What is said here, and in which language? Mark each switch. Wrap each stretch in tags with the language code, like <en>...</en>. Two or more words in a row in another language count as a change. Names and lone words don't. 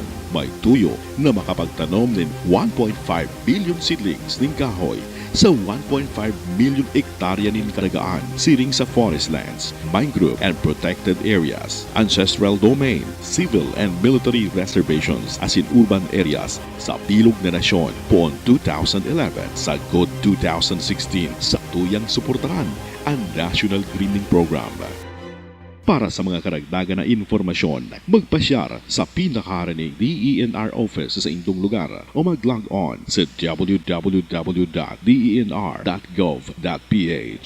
<bik>May tuyo na makapagtanom ng 1.5</bik> <en>billion seedlings</en> <bik>ng kahoy sa 1.5 million hektarya ng karagaan siring sa</bik> <en>forest lands, mangrove and protected areas, ancestral domain, civil and military reservations</en> <bik>as in</bik> <en>urban areas</en> <bik>sa bilog na nasyon poon 2011 sa GOD 2016 sa tuyang suportahan ang National Greening Program. Para sa mga karagdagan na informasyon, magpasyar sa pinakaharaning DENR office sa inyong lugar o mag-log on sa www.denr.gov.ph.</bik>